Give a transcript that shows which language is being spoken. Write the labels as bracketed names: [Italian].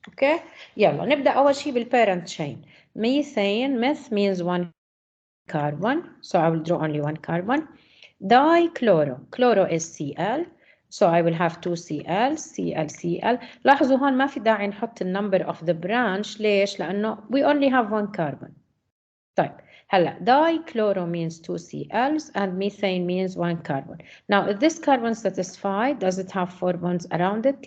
[Arabic] Okay, يلا نبدأ أول شيء بالparent chain. [English] Methane, meth means one carbon, so I will draw only one carbon. Dichloro, chloro is Cl, so I will have 2 Cl, Cl, Cl. [Arabic] لاحظوا هون ما في داعي نحط [English] number of the branch. [Arabic] ليش؟ لأنه [English] we only have one carbon. [Arabic] طيب هلا [English] dichloro means 2 Cls and methane means 1 carbon. Now if this carbon satisfied, does it have 4 bonds around it?